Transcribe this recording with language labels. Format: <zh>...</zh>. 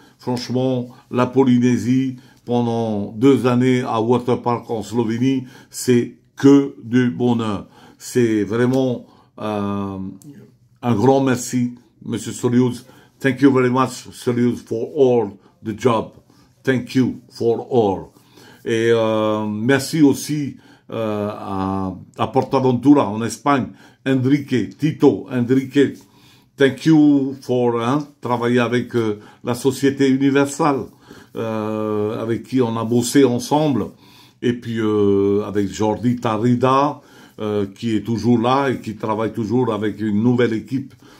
<fr>Franchement, la Polynésie, pendant 2 années à Waterpark en Slovénie, c'est que du bonheur. C'est vraiment un grand merci, Monsieur Solius.</fr> <en>Thank you very much, Solius, for all the job. Thank you for all.</en> <fr>Et merci aussi à Portaventura en Espagne, Tito Enrique.</fr> <en>Thank you for</en> <fr>travailler avec la Société Universelle, avec qui on a bossé ensemble, et puis avec Jordi Tarrida, qui est toujours là et qui travaille toujours avec une nouvelle équipe</fr>